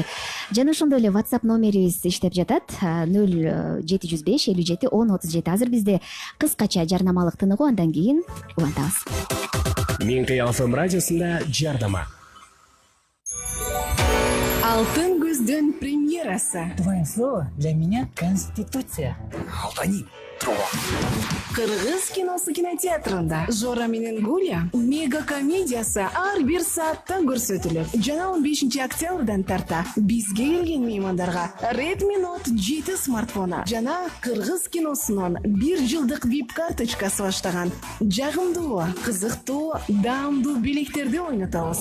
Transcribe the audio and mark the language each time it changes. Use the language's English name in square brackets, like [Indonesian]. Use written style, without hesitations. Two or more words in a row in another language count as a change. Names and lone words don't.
[Kyrgyz] Жана ошондой эле WhatsApp номерибиз иштеп жатат 0705 57 10 37. Азыр бизде кыскача жарнамалык тыныгуу, андан кийин улантабыз. Мен КФМ радиосунда жардама. Алтын көздөн премьерасы. [Russian] Твое слово для меня конституция. Алтани, [Kyrgyz] Кыргыз киносу кинотеатрында Жора менен Гуля мега комедиясы ар бир саатта көрсөтүлөт. Жана 15 октябрдан тарта бизге келген меймандарга Redmi Note 7 смартфону жана кыргыз киносунун 1 жылдык VIP карточкасы баштаган жагымдуу, кызыктуу, даамдуу белектерди ойнотобуз.